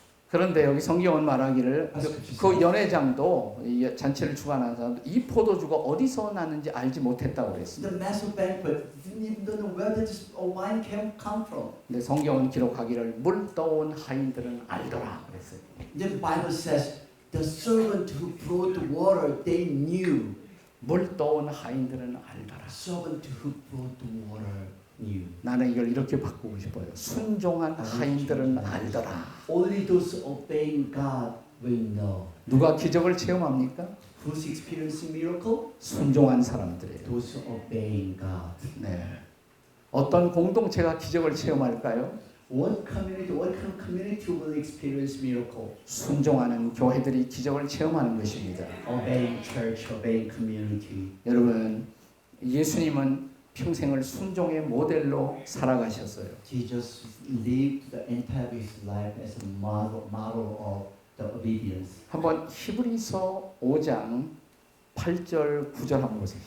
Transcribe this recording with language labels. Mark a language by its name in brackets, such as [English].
[Korean] 그런데 여기 성경은 말하기를 그 연회장도 이 잔치를 주관하는 사람도 이 포도주가 어디서 나는지 알지 못했다고 그랬습니다. [English] The massive banquet didn't even know where this wine come from. [Korean] 근데 성경은 기록하기를 물 떠온 하인들은 알더라 그랬어요. [English] The Bible says the servant who brought the water, they knew. [Korean] 물 떠온 하인들은 알더라. [English] Servant who brought the water knew. [Korean] 나는 이걸 이렇게 바꾸고 싶어요. 순종한 하인들은 알더라. [English] Only those obeying God will know. [Korean] 누가 기적을 체험합니까? [English] Who's experiencing miracle? [Korean] 순종한 사람들이에요. [English] Those obeying God. [Korean] 네. 어떤 공동체가 기적을 체험할까요? [English] What kind of community will experience miracle? [Korean] 순종하는 교회들이 기적을 체험하는 것입니다. [English] Obeying church, obeying community. [Korean] 여러분, 예수님은 평생을 순종의 모델로 살아가셨어요. [English] Jesus lived the entire his life as a model of the obedience. [Korean] 한번 히브리서 5장 8절 9절 한번 보세요.